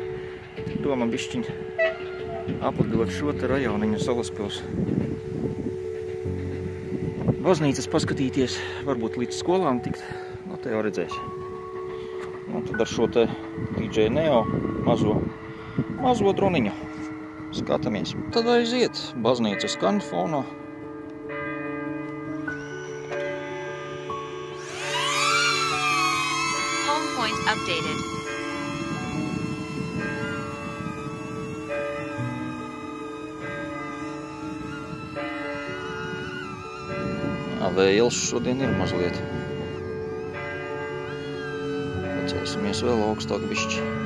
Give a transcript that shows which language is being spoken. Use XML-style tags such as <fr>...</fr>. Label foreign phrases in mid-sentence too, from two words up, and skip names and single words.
<lv>Doma bišķiņ aplidot šo te rajoniņu Salaspils baznīcas paskatīties, varbūt līdz skolām tikt, no te jau redzēs. Un tad ar šo te DJ Neo mazo droniņu skatāmies. Tad aiziet, baznīca skan fonā.</lv> <en>Home point updated.</en> <lv>Vējels šodien ir mazliet. Pacelsimies vēl augstāk bišķi.</lv>